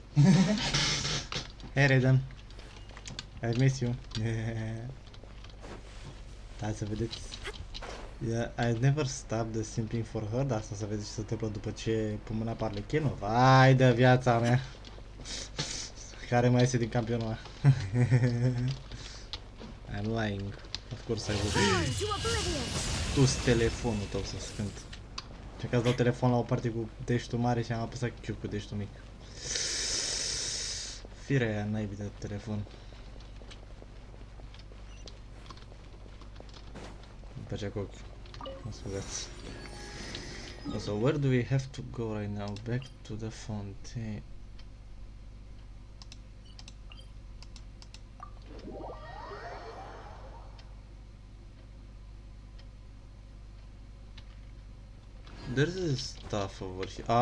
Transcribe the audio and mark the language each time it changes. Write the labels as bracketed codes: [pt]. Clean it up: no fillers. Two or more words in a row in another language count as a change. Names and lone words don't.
[en] Hey Raiden, I miss you. [ro] Da, să vedeți. [en] Yeah, I never stopped the simping for her, [ro] dar asta să vedeți ce se întâmplă după ce pun mâna pe Arlechinul. Vai de viața mea! Care mai este din campionul ăla? [en] I'm lying. Of course I will. [ro] Tu-s telefonul tău să-ți cânt. Și că ați dat telefon la o parte cu deștul mare și am apăsat Q cu deștul mic. Firea aia naibii de telefon. Îmi place cu ochiul. Mă scuzați. [en] So where do we have to go right now? Back to the Fontaine. There's stuff over here.